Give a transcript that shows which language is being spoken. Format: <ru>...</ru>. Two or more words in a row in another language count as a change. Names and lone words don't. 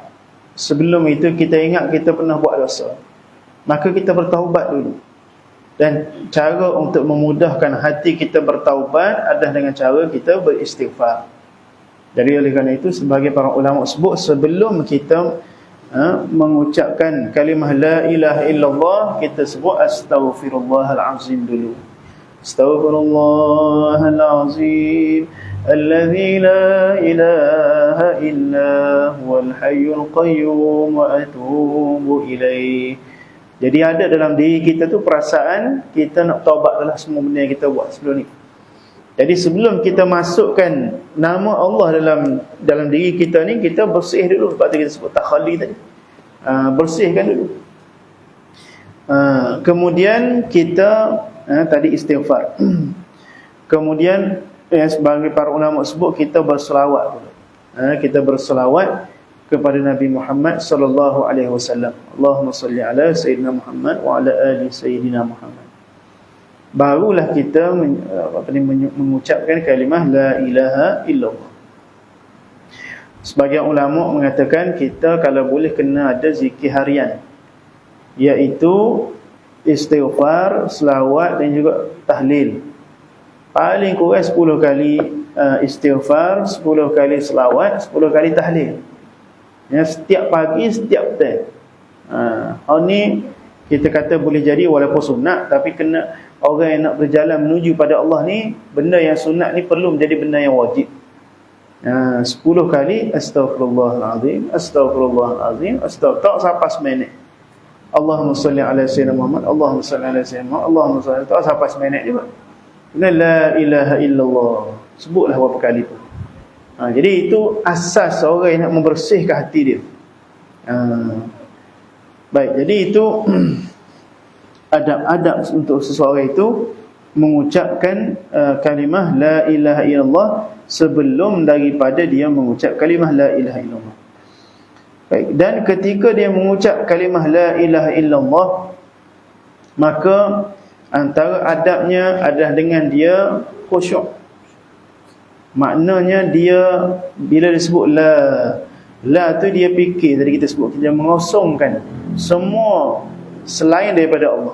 <ms>Sebelum itu kita ingat kita pernah buat dosa, maka kita bertaubat dulu. Dan cara untuk memudahkan hati kita bertaubat adalah dengan cara kita beristighfar. Jadi oleh kerana itu, sebagai para ulama sebut, sebelum kita mengucapkan kalimah</ms> <ar>لا إله إلا الله,</ar> <ms>kita sebut astaghfirullahalazim dulu.</ms> <ar>أستغفر الله العظيم الذي لا إله إلا هو الحي القيوم وأتوب إليه.</ar> <ms>Jadi ada dalam diri kita tu perasaan kita nak taubat dalam semua benda yang kita buat sebelum ni. Jadi sebelum kita masukkan nama Allah dalam diri kita ni, kita bersih dulu. Sebab tu kita sebut takhalli tadi. Bersihkan dulu. Kemudian kita tadi istighfar. Kemudian sebagai para ulama sebut, kita berselawat dulu. Kita berselawat kepada Nabi Muhammad</ms> <ar>صلى الله عليه وسلم. اللهم صل على سيدنا محمد وعلى آل سيدنا محمد.</ar> <ms>Barulah kita mengucapkan kalimah</ms> <ar>لا إله إلا الله.</ar> <ms>Sebagian ulama mengatakan kita kalau boleh kena ada zikir harian, iaitu istighfar, selawat dan juga tahlil. Paling kurang 10 kali istighfar, 10 kali selawat, 10 kali tahlil. Setiap pagi, setiap petang. Hal ni kita kata boleh jadi walaupun sunat, tapi kena orang yang nak berjalan menuju pada Allah ni, benda yang sunat ni perlu menjadi benda yang wajib. 10 kali</ms> <ar>أستغفر الله العظيم أستغفر الله العظيم,</ar> <ms>tak sampai seminit.</ms> <ar>اللهم صل على سيدنا محمد اللهم صل على سيدنا محمد اللهم صل,</ar> <ms>tak sampai seminit juga.</ms> <ar>لا إله إلا الله,</ar> <ms>sebutlah berapa kali tu. Jadi itu asas orang yang nak membersihkan hati dia. Baik, jadi itu adab-adab untuk seseorang itu mengucapkan kalimah</ms> <ar>لا إله إلا الله</ar> <ms>sebelum daripada dia mengucap kalimah</ms> <ar>لا إله إلا الله.</ar> <ms>Baik, dan ketika dia mengucap kalimah</ms> <ar>لا إله إلا الله,</ar> <ms>maka antara adabnya adalah dengan dia khusyuk. Maknanya dia bila disebut la tu dia fikir, tadi kita sebut, dia mengosongkan semua selain daripada Allah.</ms>